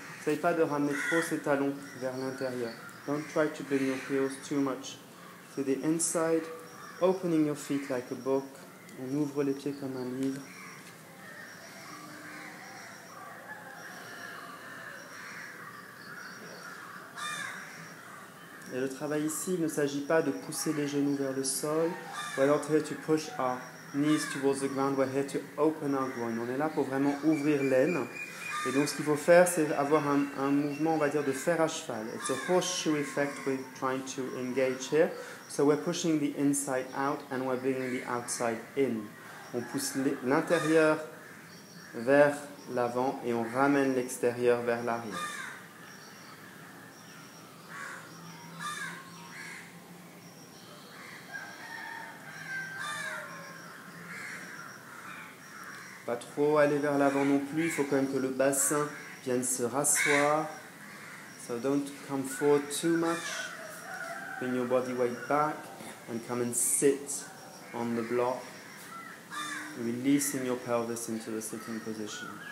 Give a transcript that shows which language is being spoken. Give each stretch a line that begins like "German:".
French: N'essayez pas de ramener trop ses talons vers l'intérieur.
English: Don't try to bring your heels too much to the inside. Opening your feet like a book.
French: On ouvre les pieds comme un livre. Et le travail ici, il ne s'agit pas de pousser les genoux vers le sol.
English: We're not here to push our knees towards the ground. We're here to open our groin.
French: On est là pour vraiment ouvrir l'aine. Et donc ce qu'il faut faire, c'est avoir un mouvement, on va dire, de fer à cheval.
English: It's a horseshoe effect we're trying to engage here. So we're pushing the inside out and we're bringing the outside in.
French: On pousse l'intérieur vers l'avant et on ramène l'extérieur vers l'arrière. Pas trop aller vers l'avant non plus, il faut quand même que le bassin vienne se rasseoir.
English: So don't come forward too much. Bring your body weight back and come and sit on the block, releasing your pelvis into the sitting position.